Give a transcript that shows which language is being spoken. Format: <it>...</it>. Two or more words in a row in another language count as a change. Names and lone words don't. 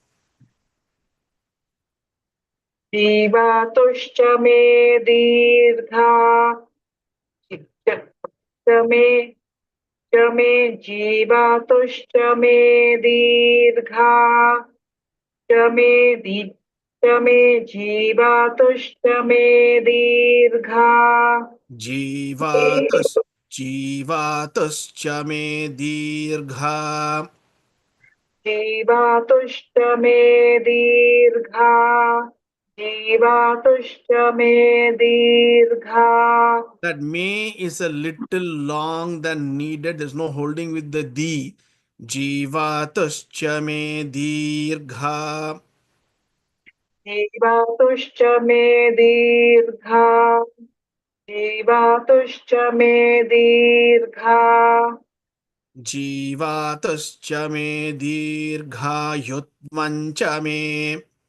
<sa>जीवातुश्च मे दीर्घ, चमे, चमे, जीवातुश्च मे दीर्घ, चमे, चमे, जीवातुश्च मे दीर्घ, जीवातुश्च मे दीर्घ. जीवातुश्च मे दीर्घ, जीवातुश्च मे दीर्घ.</sa> <en>That may is a little long than needed. There's no holding with the di.</en> <sa>जीवातुश्च मे दीर्घ. जीवातुश्च मे दीर्घ, जीवातुश्च मे दीर्घ, जीवातुश्च मे दीर्घ युत्मञ्च मे.</sa>